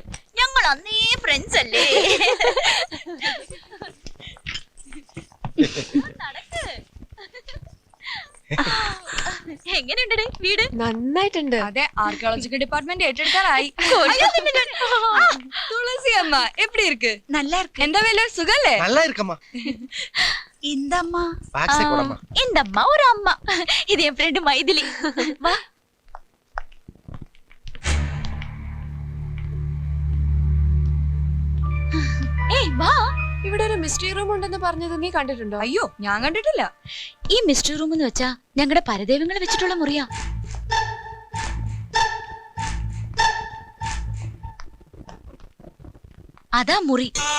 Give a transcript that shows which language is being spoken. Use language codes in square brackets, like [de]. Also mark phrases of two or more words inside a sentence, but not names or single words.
[ml] ഞങ്ങൾ അന്നേ ഫ്രണ്ട്സ് അല്ലേ? നടക്ക്. എങ്ങനെയുണ്ട് വീട്? നന്നായിട്ടുണ്ട്. അതെ, [en] archaeological department [ml] ഏറ്റെടുക്കാറായി. [ta] துளசி அம்மா எப்படி இருக்கு? நல்லா இருக்கு. [ml] എന്താ വേല, സുഖല്ലേ? [ta] நல்லா இருக்கம்மா. இந்த அம்மா [en] back side [ta] போடமா. இந்த அம்மா ஒரு அம்மா. இது என் ஃப்ரெண்ட் மைதிலி. வா. [ml] ഏയ് വാ. ഇവിടെ ഒരു [en] mystery room [ml] ഉണ്ടെന്ന് പറഞ്ഞത് നീ കണ്ടിട്ടുണ്ടോ? അയ്യോ, ഞാൻ കണ്ടിട്ടില്ല. ഈ [en] mystery room [ml] എന്ന് വെച്ചാ ഞങ്ങളുടെ പരദേവങ്ങളെ വെച്ചിട്ടുള്ള മുറിയാ. അതാ മുറി.